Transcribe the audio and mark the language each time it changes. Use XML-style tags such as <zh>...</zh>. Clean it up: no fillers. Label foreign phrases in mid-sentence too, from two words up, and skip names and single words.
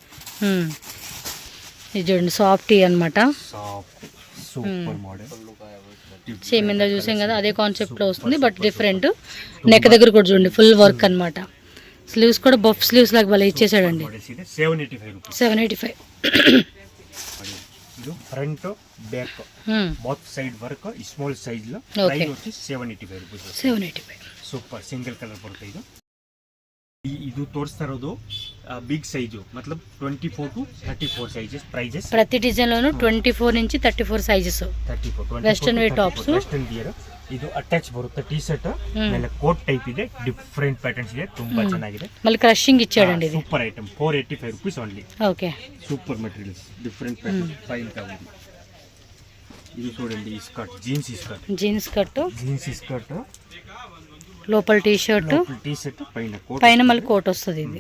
<te>ఇది చూడండి</te> <en>soft tee</en> <te>అనమాట,</te> <en>super model.</en> <te>సేమ్ ఇందా చూసాం కదా అదే కాన్సెప్ట్లో వస్తుంది,</te> <en>but different.</en> <te>నెక్ దగ్గర కూడా చూడండి</te> <en>full work</en> <te>అనమాట. స్లీవ్స్ కూడా</te> <en>puff sleeves</en> <te>లాగా భలే ఇచ్చేసాడండి. 785.</te> <en>ಇದು front back both side work small size లో ಪ್ರೈಸ್ వచ్చి 785 ರೂಪಾಯಿ. 785 super single colour ಬರುತ್ತೆ ಇದು.</en> <kn>ಇದು ತೋರಿಸ್ತಾ ಇರೋದು</kn> <en>big size, ಮਤਲਬ 24 to 34 sizes prices.</en> <te>ప్రతి డిజైన్ లోను 24 నుంచి 34 సైజెస్. 34</te> <en>western wear tops, western wear.</en> <kn>ಇದು ಅಟ್ಯಾಚ್ ಬರುತ್ತೆ,</kn> <en>t-shirt</en> <kn>ಮೇಲೆ</kn> <en>coat type</en> <kn>ಇದೆ,</kn> <en>different patterns</en> <kn>ಇದೆ, ತುಂಬಾ ಚೆನ್ನಾಗಿದೆ.</kn> <te>మళ్ళీ క్రషింగ్ ఇచ్చాడండి ఇది.</te> <en>super item 485 rupees only.</en> <te>ఓకే,</te> <en>super materials, different pattern, fine</en> <te>గా ఉంది. ఇది చూడండి ఈ</te> <en>skirt, jeans skirt, jeans skirt</en> <te>లోపల</te> <en>t-shirt,</en> <te>పైన కోట్, పైన మళ్ళీ కోట్ వస్తుంది. ఇది</te>